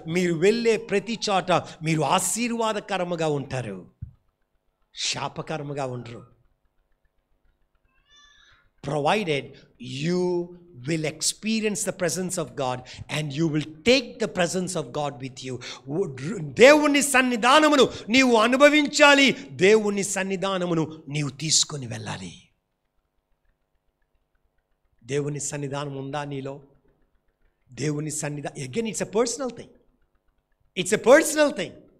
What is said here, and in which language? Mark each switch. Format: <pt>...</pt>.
<te>మీరు వెళ్ళే ప్రతి చోట మీరు ఆశీర్వాదకరముగా ఉంటారు, శాపకరముగా ఉండరు.</te> <en>Provided you will experience the presence of God and you will take the presence of God with you.</en> <te>దేవుని సన్నిధానమును నీవు అనుభవించాలి, దేవుని సన్నిధానమును నీవు తీసుకొని వెళ్ళాలి. దేవుని సన్నిధానం ఉందా నీలో? దేవుని సన్నిధానం</te> <en>Again it's a personal thing.</en>